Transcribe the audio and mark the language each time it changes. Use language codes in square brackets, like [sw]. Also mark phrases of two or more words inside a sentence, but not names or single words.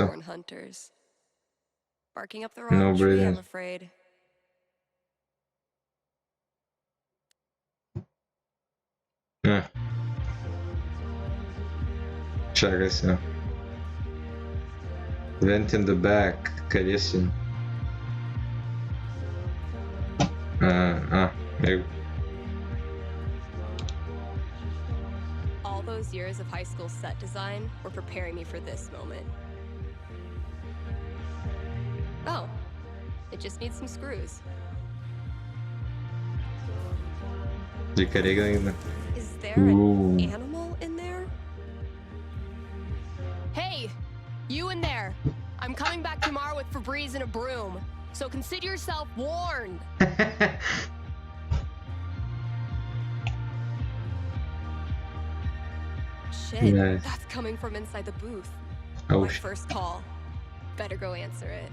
[en] Unicorn hunters. Barking up the wrong No tree, breathing. I'm afraid. [bg] Чакай сега. [en] Vent in the back. [bg] Къде си? Его. [en] All those years of high school set design were preparing me for this moment. Oh, it just needs some screws. [bg] И къде го има? [en] Is there an Ooh. animal in there? Hey, you in there! I'm coming back tomorrow with Febreze and a broom, so consider yourself warned. Shit, Nice. that's coming from inside the booth. Oh, My first call. Better go answer it.